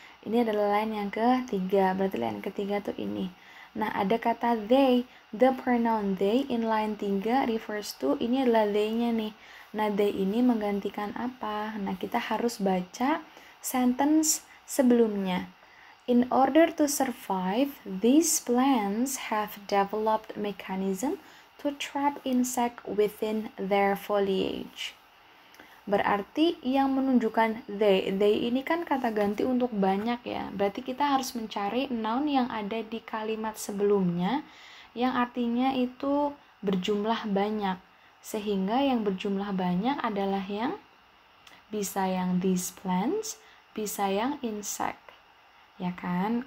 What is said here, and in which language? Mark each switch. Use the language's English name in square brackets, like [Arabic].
[Indonesian] Ini adalah line yang ketiga, berarti line ketiga tuh ini. Nah, ada kata they, [English] the pronoun they in line 3 refers to, [Indonesian] ini adalah they-nya nih. Nah, they ini menggantikan apa? Nah, kita harus baca sentence sebelumnya. [English] In order to survive, these plants have developed mechanism to trap insect within their foliage. [Indonesian] Berarti yang menunjukkan they ini kan kata ganti untuk banyak ya. Berarti kita harus mencari noun yang ada di kalimat sebelumnya yang artinya itu berjumlah banyak. Sehingga yang berjumlah banyak adalah yang bisa yang these plants, bisa yang insect. Ya kan?